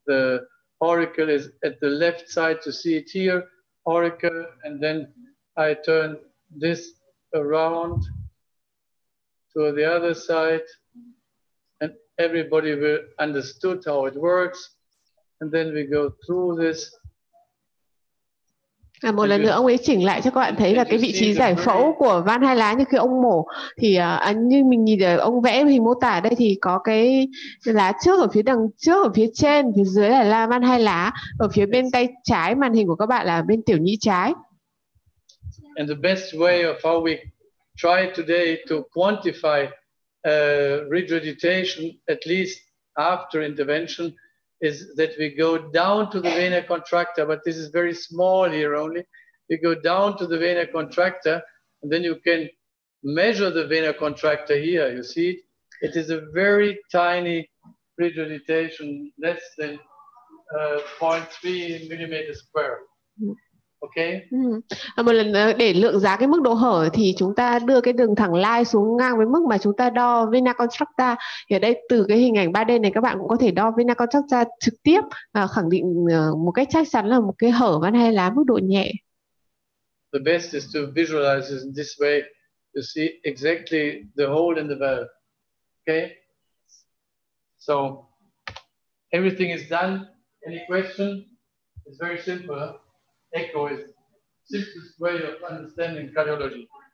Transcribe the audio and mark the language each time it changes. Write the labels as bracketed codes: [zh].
[en] The auricle is at the left side, to see it here, auricle, and then I turn this around to the other side, and everybody will understood how it works. And then we go through this. [vi] Một lần nữa ông ấy chỉnh lại cho các bạn thấy là cái vị trí giải phẫu của van hai lá như khi ông mổ thì như mình nhìn ở ông vẽ hình mô tả đây thì có cái lá trước ở phía đằng trước, ở phía trên, phía dưới là van hai lá, ở phía bên tay trái màn hình của các bạn là bên tiểu nhĩ trái. [en] And the best way of how we try today to quantify regurgitation, at least after intervention, is that we go down to the vena contracta, but this is very small here only. We go down to the vena contracta, and then you can measure the vena contracta here. You see it? It is a very tiny regurgitation, less than 0.3 millimeters square. Okay. [vi] Một lần nữa để lượng giá cái mức độ hở thì chúng ta đưa cái đường thẳng line xuống ngang với mức mà chúng ta đo vena contracta. Thì ở đây từ cái hình ảnh 3D này các bạn cũng có thể đo vena contracta trực tiếp và khẳng định một cách chắc chắn là một cái hở van hai lá mức độ nhẹ. [en] The best is to visualize it in this way to see exactly the hole in the valve. Okay. So everything is done. Any question? It's very simple. Huh? Echo is the simplest way of understanding cardiology.